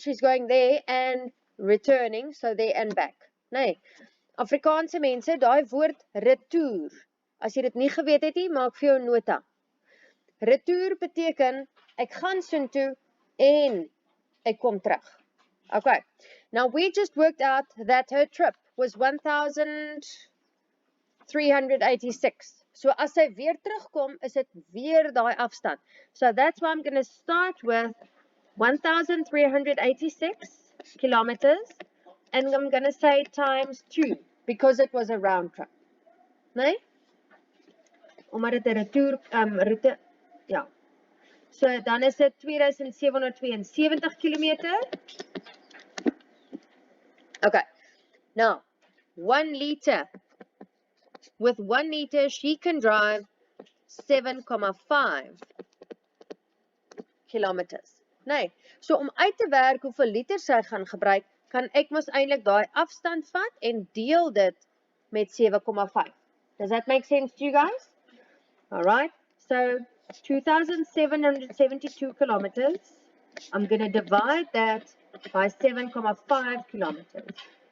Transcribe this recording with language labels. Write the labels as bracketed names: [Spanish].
[English] She's going there and returning, so there and back. [Afrikaans] Nee. Afrikaanse mense, daai woord retour. As jy dit nie geweet het nie, maak vir jou nota. Retour beteken, ek gaan soontoe en ek kom terug. Okay. [English] Now we just worked out that her trip was 1,386. [Afrikaans] So as sy weer terugkom, is dit weer daai afstand. [English] So that's why I'm going to start with 1,386 kilometers and I'm going to say times 2 because it was a round trip. [Afrikaans] Nee? Omdat dit 'n retour route ja. So dan is dit 2772 kilometer. [English] Okay. Now, 1 liter. With 1 liter, she can drive 7,5 kilometers. [Afrikaans] Nee, so om uit te werk hoeveel liter sy gaan gebruik, kan ek mos eintlik daai afstand vat en deel dit met 7,5. [English] Does that make sense to you guys? Alright, so 2,772 kilometers. I'm going to divide that by 7,5 kilometers.